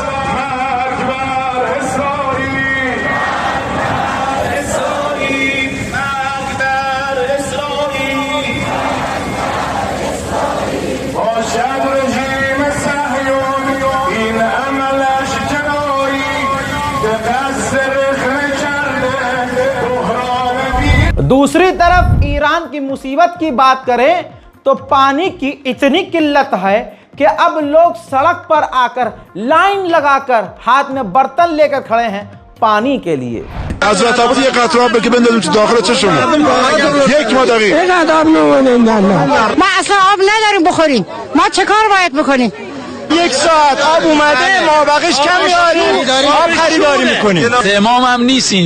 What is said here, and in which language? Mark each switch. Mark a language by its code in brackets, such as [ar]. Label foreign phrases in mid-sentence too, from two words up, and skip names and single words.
[fa] مرگ بر اسرائیل، اسرائیل، مرگ بر اسرائیل. باشد رژیم صهیونی این عملش جنایی به قصد [hi] दूसरी तरफ ईरान की मुसीबत की बात करें तो पानी की इतनी किल्लत है कि अब लोग सड़क पर आकर लाइन लगाकर हाथ में बर्तन लेकर खड़े हैं पानी के लिए। [fa] حضرت عباس یک قطره آب بگی بندازیم تو داخل چشمون. یک مادری. ما اصلا آب نداریم بخوریم. ما چه کار باید بکنیم؟ یک ساعت آب اومده ما بقیش کم میاریم آب خریداری میکنیم. امام هم نیست اینجا